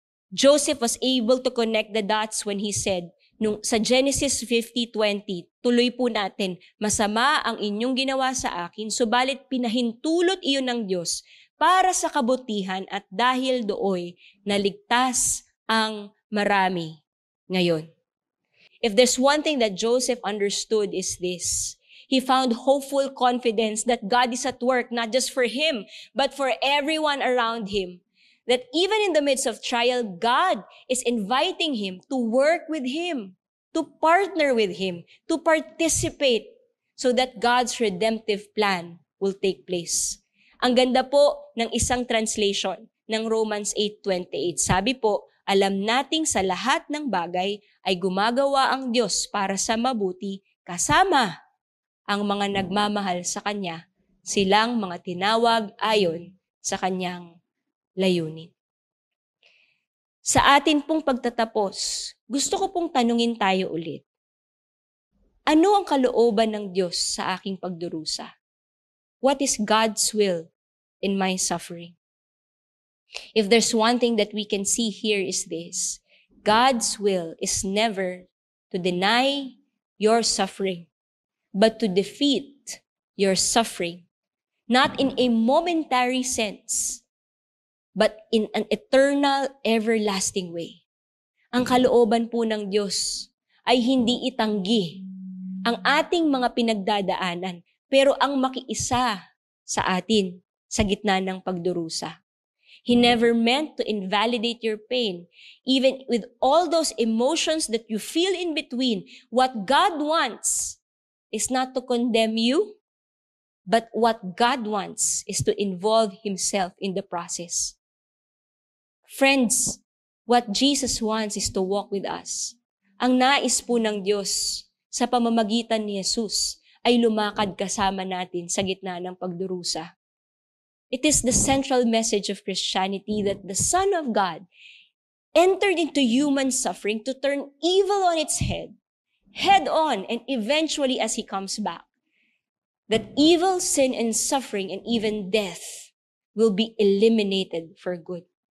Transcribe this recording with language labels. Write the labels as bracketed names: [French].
[English] Joseph was able to connect the dots when he said, [Filipino] sa Genesis 50:20, tuloy po natin, masama ang inyong ginawa sa akin, subalit pinahintulot iyon ng Diyos para sa kabutihan at dahil dooy naligtas ang marami ngayon. [English] If there's one thing that Joseph understood is this. He found hopeful confidence that God is at work, not just for him, but for everyone around him. That even in the midst of trial, God is inviting him to work with him, to partner with him, to participate so that God's redemptive plan will take place. [Filipino] Ang ganda po ng isang translation ng Romans 8:28. Sabi po, alam nating sa lahat ng bagay ay gumagawa ang Diyos para sa mabuti kasama ang mga nagmamahal sa Kanya, silang mga tinawag ayon sa Kanyang layunin. Sa atin pong pagtatapos, gusto ko pong tanungin tayo ulit. Ano ang kalooban ng Diyos sa aking pagdurusa? [English] What is God's will in my suffering? If there's one thing that we can see here is this, God's will is never to deny your suffering, but to defeat your suffering, not in a momentary sense, but in an eternal, everlasting way. [Filipino] Ang kalooban po ng Diyos ay hindi itanggi ang ating mga pinagdadaanan, pero ang makiisa sa atin sa gitna ng pagdurusa. [English] He never meant to invalidate your pain. Even with all those emotions that you feel in between, what God wants is not to condemn you, but what God wants is to involve Himself in the process. Friends, what Jesus wants is to walk with us. [Filipino] Ang nais po ng Diyos sa pamamagitan ni Jesus ay lumakad kasama natin sa gitna ng pagdurusa. [English] It is the central message of Christianity that the Son of God entered into human suffering to turn evil on its head on, and eventually as He comes back, that evil, sin, and suffering, and even death will be eliminated for good.